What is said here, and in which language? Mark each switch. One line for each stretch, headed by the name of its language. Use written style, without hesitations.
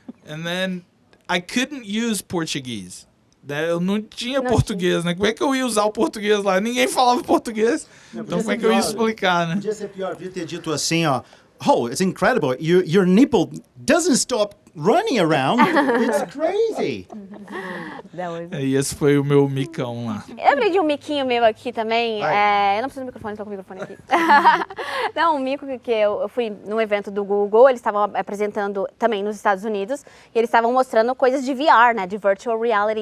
English: And then I couldn't use Portuguese.
Portuguese: Eu não tinha português, né? Como é que eu ia usar o português lá? Ninguém falava português. Então como é que eu ia explicar, né? Podia ser pior, podia ter dito assim, ó.
English: Oh, it's incredible. Your nipple doesn't stop running around. It's crazy.
Portuguese: E esse foi o meu micão lá. Eu lembrei de um miquinho meu aqui também. Eu não preciso do microfone, tô com o microfone aqui. Não, um mico que eu fui num evento do Google, eles estavam apresentando também nos Estados Unidos, e eles estavam mostrando coisas de VR, né, de virtual reality.